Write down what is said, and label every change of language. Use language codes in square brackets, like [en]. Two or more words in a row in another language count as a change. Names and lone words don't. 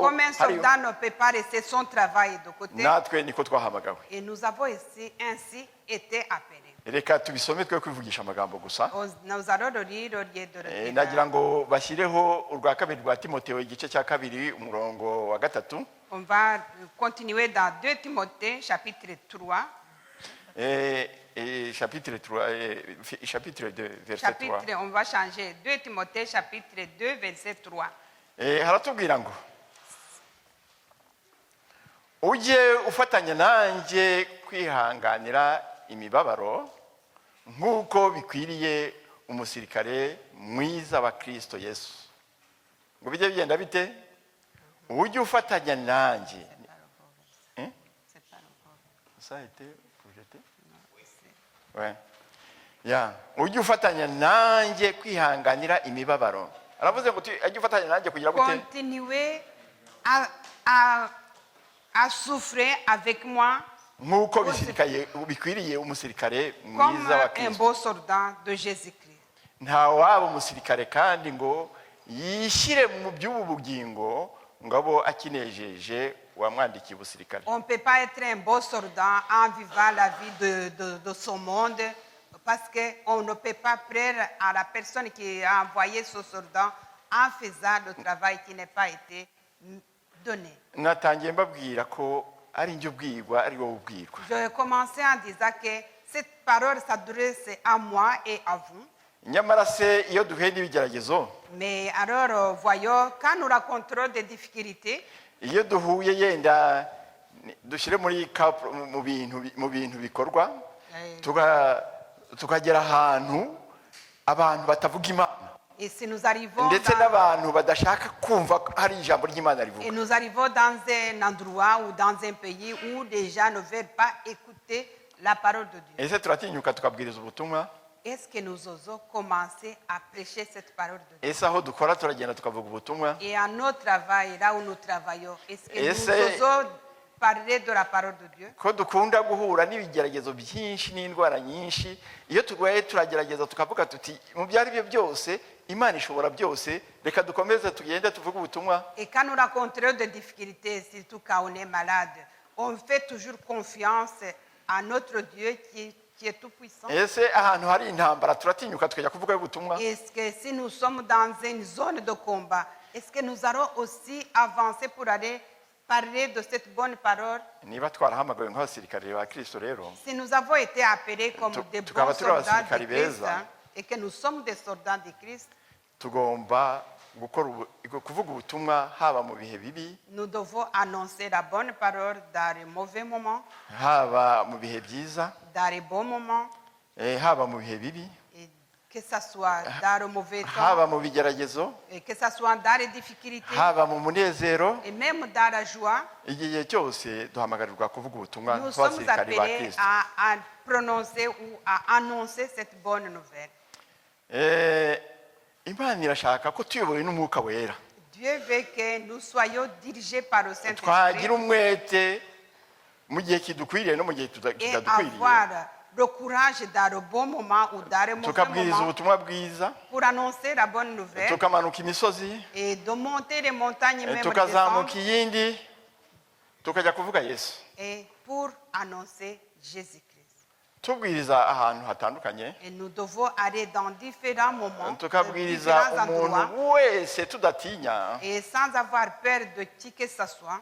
[fr] Comme un [rw] hari, [fr] soldat ne peut pas laisser son travail de côté. [rw] natwe niko twahamagawe. [fr] Et nous avons ainsi été appelés. [rw] reka tubisome twe kwivugisha amagambo gusa. [fr] Nous allons le lire au lieu de le dire. [rw] Nagira ngo bashyireho urwa kabiri rwa Timoteyo igice cya kabiri umurongo wa gatatu. [fr] On va continuer dans 2 Timothée chapitre 3. Chapitre 2 verset 3. On va changer 2 Timothée chapitre 2 verset 3. [rw] Haratubwira ngo ujye ufatanya nanjye kwihanganira imibabaro nk'uko bikwiriye umusirikare mwiza wa Kristo Yesu. Ngo bijye bigenda bite? Ujye ufatanya nanjye. [fr] Ça a été projeté? Ouais. [rw] Ya, ujye ufatanya nanjye kwihanganira imibabaro. Aravuze ngo ujye ufatanya nanjye kugira gute? [fr] Continuez à souffrir avec moi [rw] Nk'uko bikwiriye umusirikare [fr] comme [rw] mwiza wa [fr] un [rw] Kristo. [fr] beau soldat de Jésus-Christ. [rw] Nta waba umusirikare kandi ngo yishyire mu by'ubu bugingo ngo abo akinejeje wamwandikiye ubusirikare. [fr] On ne peut pas être un beau soldat en vivant la vie de ce monde parce qu'on ne peut pas plaire à la personne qui a envoyé ce soldat en faisant le travail qui n'est pas été donné. [rw] Natangiye mbabwira ko ari njye ubwirwa ari wowe ubwirwa. [fr] Je vais commencer en disant que cette parole s'adresse à moi et à vous. [rw] Nyamara se iyo duhuye n'ibigeragezo, [fr] Mais alors, voyons, quand nous rencontrons des difficultés, [rw] iyo duhuye yenda dushyire mu bintu bikorwa tukagera ahantu abantu batavuga Imana [fr] et si nous arrivons [rw] ndetse n'abantu badashaka kumva hari ijambo ry'Imana rivuga. [fr] et nous arrivons dans un endroit ou dans un pays où les gens ne veulent pas écouter la parole de Dieu. [rw] Ese turatinyuka tukabwiriza ubutumwa? [fr] Est-ce que nous osons commencer à prêcher cette parole de Dieu? [rw] Ese aho dukora turagenda tukavuga ubutumwa? [fr] Et à notre travail, là où nous travaillons, est-ce que [rw] Ese- [fr] nous osons parler de la parole de Dieu? [rw] Ko dukunda guhura n'ibigeragezo byinshi n'indwara nyinshi, iyo turwaye turagerageza tukavuga tuti mu byari byo byose Imana ishobora byose, reka dukomeze tugende tuvuge ubutumwa. [fr] Et quand nous rencontrons des difficultés, surtout quand on est malade, on fait toujours confiance à notre Dieu qui est tout puissant. [rw] Ese ahantu hari intambara turatinyuka tukajya kuvuga ubutumwa? [fr] Est-ce que si nous sommes dans une zone de combat, est-ce que nous allons aussi avancer pour aller parler de cette bonne parole? [rw] Niba twarahamagawe nk'abasirikare ba Kristo rero, [fr] Si nous avons été appelés comme des bons [rw] tukaba turi [fr] soldats de [rw] abasirikari [fr] Christ [rw] beza, [fr] et que nous sommes des soldats de Christ, [rw] tugomba kuvuga ubutumwa haba mu bihe bibi, [fr] nous devons annoncer la bonne parole dans les mauvais moments, [rw] haba mu bihe byiza, [fr] dans les bons moments, [rw] haba mu bihe bibi, [fr] et que ce soit dans le mauvais [rw] haba [fr] temps, [rw] mu bigeragezo, [fr] et que ce soit dans les difficultés, [rw] haba mu munezero. [fr] et même dans la joie. [rw] Igihe cyose duhamagarirwa kuvuga ubutumwa [fr] Nous sommes [rw] nk'abasirikari ba [fr] appelés [rw] Kristo. [fr] à prononcer ou à annoncer cette bonne nouvelle. [rw] Imana irashaka ko tuyobowe n'Umwuka Wera [fr] Dieu veut que nous soyons dirigés par le Saint-Esprit [rw] twagira umwete mu gihe kidukwiriye no mu gihe [fr] et [rw] kitadukwiriye, [fr] avoir le courage dans le bon moment ou dans le mauvais [rw] tukabwiriza [fr] moment [rw] ubutumwa bwiza, [fr] pour annoncer la bonne nouvelle [rw] tukamanuka imisozi, [fr] et de monter les montagnes même [rw] tukazamuka [fr] descendre [rw] iyindi, tukajya kuvuga Yesu, [fr] et pour annoncer Jésus-Christ. [rw] tubwiriza ahantu hatandukanye, [fr] Et nous devons aller dans différents moments, [rw] tukabwiriza [fr] différents endroits [rw] umuntu wese tudatinya, [fr] et sans avoir peur de qui que ce soit